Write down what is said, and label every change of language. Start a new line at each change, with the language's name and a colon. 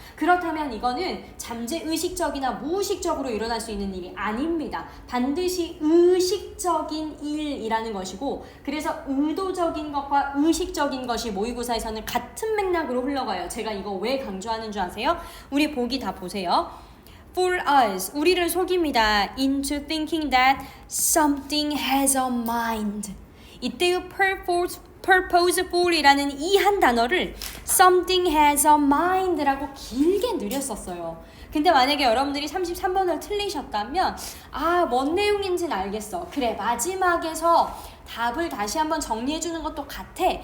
Korean: 그렇다면 이거는 잠재의식적이나 무의식적으로 일어날 수 있는 일이 아닙니다. 반드시 의식적인 일이라는 것이고 그래서 의도적인 것과 의식적인 것이 모의고사에서는 같은 맥락으로 흘러가요. 제가 이거 왜 강조하는 줄 아세요? 우리 보기 다 보세요.
English: Fool us,
Korean: 우리를 속입니다.
English: Into thinking that something has a mind.
Korean: 이때의 purposeful이라는 이 한 단어를
English: something has a mind
Korean: 라고 길게 늘렸었어요. 근데 만약에 여러분들이 33번을 틀리셨다면 뭔 내용인지는 알겠어. 그래, 마지막에서 답을 다시 한번 정리해주는 것도 같아.